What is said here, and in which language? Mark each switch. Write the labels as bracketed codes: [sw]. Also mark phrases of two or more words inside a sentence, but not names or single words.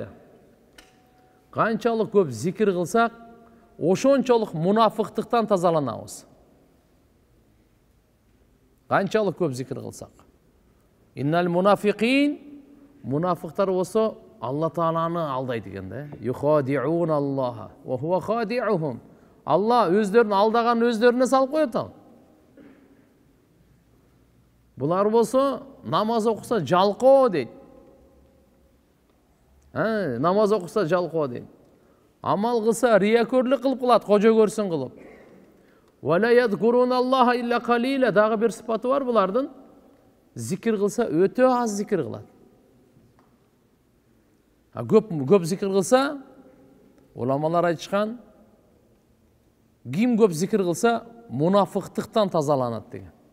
[ky] Канчалык көп зикир кылсак, ошончолук мунафыктыктан тазаланабыз. Канчалык көп зикир кылсак. [ar] إن المنافقين, [ky] мунафыктар болсо Алла Тааланы алдайт экен да. [ar] يخادعون الله وهو خادعهم. [ky] Алла өздөрүн алдаган өздөрүнө салып коет ал. Булар болсо намаз окуса жалкоо дейт. Намаз окуса жалкоо дейт. Амал кылса риякөрлүк кылып кылат, кожо көрсүн кылып. [ar] ولا يذكرون الله إلا قليلا, [ky] дагы бир сыпаты бар булардын. Зикир кылса өтө аз зикир кылат. Көп зикир кылса, уламалар айтышкан, ким көп зикир кылса, мунафыктыктан тазаланат деген.